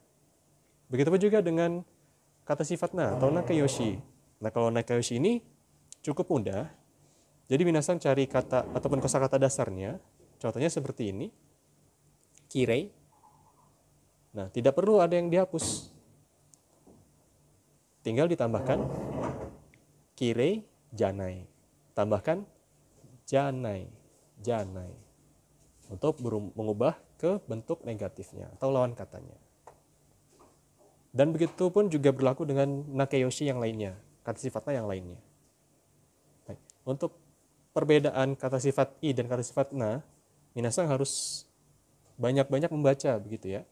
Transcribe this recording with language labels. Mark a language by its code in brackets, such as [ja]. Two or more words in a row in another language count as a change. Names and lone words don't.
[id] Begitupun juga dengan kata sifat na atau nakayoshi. Nah, kalau nakayoshi ini cukup mudah. Jadi minasang cari kata ataupun kosakata dasarnya. Contohnya seperti ini. Kirei. Nah, tidak perlu ada yang dihapus. Tinggal ditambahkan [ja] きれいじゃない. [id] Tambahkan janai. Janai. Untuk mengubah ke bentuk negatifnya atau lawan katanya. Dan begitu pun juga berlaku dengan nakayoshi yang lainnya, kata sifatnya yang lainnya. Baik. Untuk perbedaan kata sifat i dan kata sifat na, minasang harus banyak-banyak membaca begitu ya.